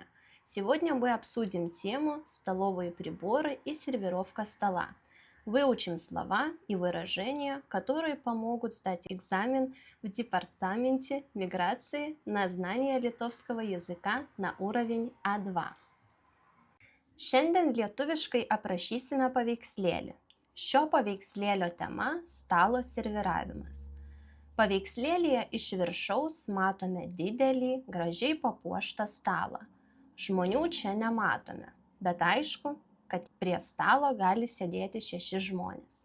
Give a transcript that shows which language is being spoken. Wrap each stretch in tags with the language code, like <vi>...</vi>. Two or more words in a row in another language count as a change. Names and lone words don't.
<ru>Сегодня мы обсудим тему «Столовые приборы и сервировка стола». Выучим слова и выражения, которые помогут сдать экзамен в Департаменте миграции на знание литовского языка на уровень А2.</ru> <lt>Šiandien lietuviškai aprašysime paveikslėlį. Šio paveikslėlio tema – stalo serviravimas. Paveikslėlyje iš viršaus matome didelį, gražiai papuoštą stalą. Žmonių čia nematome, bet aišku, kad prie stalo gali sėdėti 6 žmonės.</lt>